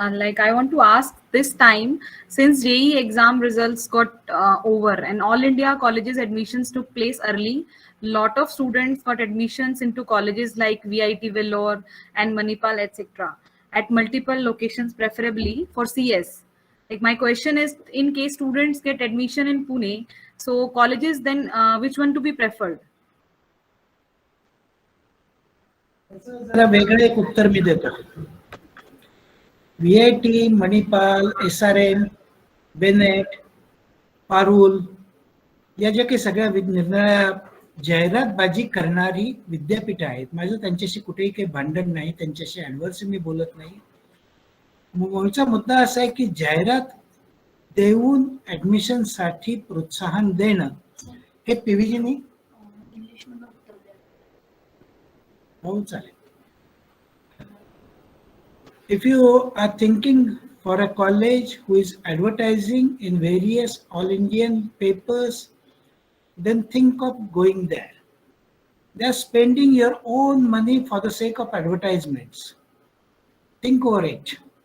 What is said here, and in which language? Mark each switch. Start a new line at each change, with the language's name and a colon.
English: Like I want to ask this time, since JEE exam results got over and all India colleges admissions took place early, lot of students got admissions into colleges like VIT Vellore and Manipal, etc. at multiple locations, preferably for CS. Like my question is, in case students get admission in Pune, so colleges then which one to be preferred?
Marathi: जरा वेगळे एक उत्तर मी देतो. VIT, Manipal, SRM, Bennett, Parul या ज्या काही सगळ्या निरनिराळ्या जाहिरातबाजी करणारी विद्यापीठ आहेत, माझं त्यांच्याशी कुठेही काही भांडण नाही, त्यांच्याशी ॲडव्हर्स मी बोलत नाही. मूळचा मुद्दा असा आहे की जाहिरात देऊन ॲडमिशनसाठी प्रोत्साहन देणं हे PVGनी हो चालेल.
English: If you are thinking for a college who is advertising in various all Indian papers, then think of going there. They are spending your own money for the sake of advertisements. Think over it.